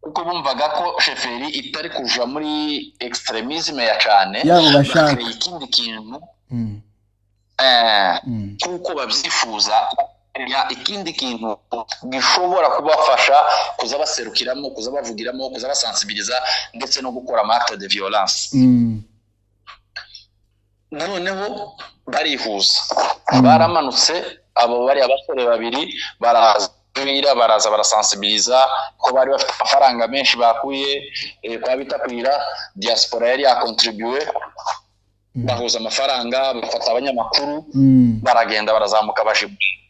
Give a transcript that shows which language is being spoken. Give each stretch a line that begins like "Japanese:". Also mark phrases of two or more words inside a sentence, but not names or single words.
Kinyarwanda: kuko bumvaga ko sheferi itari kuja muri extremisme ya cyane yabo bashaka ikindi kintu kuko babyifuza ya ikindi kintu gishobora kubafasha kuza baserukiramo kuza bavugiramo kuza basensibiliza ndetse no gukora
French: acte de violence
Kinyarwanda: noneho barihuza baramanutse abo bari abasore babiri baraza barasensibiliza ko bari bafite amafaranga menshi bakuye kwa bitakwira diaspora yari yakontribuye bahuza amafaranga bafata abanyamakuru baragenda barazamuka baje